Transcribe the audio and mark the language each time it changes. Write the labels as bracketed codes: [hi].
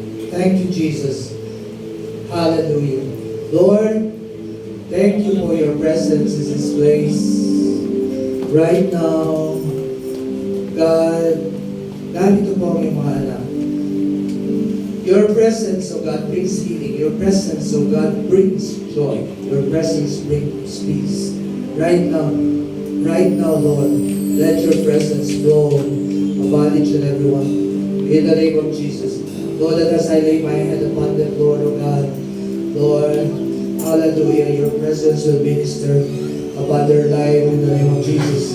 [en] Thank you, Jesus. Hallelujah. Lord, thank you for your presence in this place. Right now, God, [tl] narito po ang iyong mga anak. [en] Your presence, O God, brings healing. Your presence, O God, brings joy. Your presence brings peace. Right now, Lord, let your presence flow upon each and every one. In the name of Jesus. Lord, that as I lay my hand upon them, Lord, O God, Lord, hallelujah, your presence will minister upon their life in the name of Jesus.